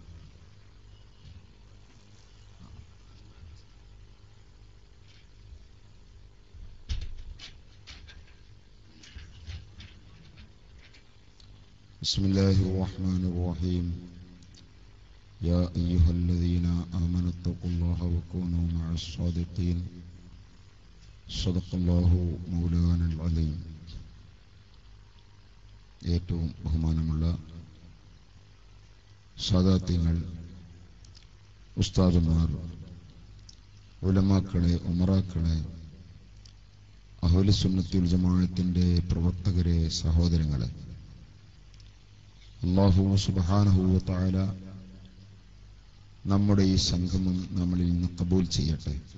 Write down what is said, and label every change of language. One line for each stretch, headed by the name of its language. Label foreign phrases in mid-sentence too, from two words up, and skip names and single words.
Arabic: بسم الله الرحمن الرحيم. يا أيها الذين آمنوا اتقوا الله وكونوا مع الصادقين. صدق الله مولانا العظيم.
Malayalam: ഏറ്റവും ബഹുമാനമുള്ള സാദാത്യങ്ങൾ, ഉസ്താദുമാർ, ഉലമാക്കളെ, ഉമറാക്കളെ,
Arabic: أهل السنة
Malayalam: ജമാഅത്തിന്റെ പ്രവർത്തകരെ, സഹോദരങ്ങളെ,
Arabic: الله سبحانه وتعالى
Malayalam: നമ്മുടെ ഈ സംഗമം നമ്മളിൽ നിന്ന് കബൂൽ ചെയ്യട്ടെ.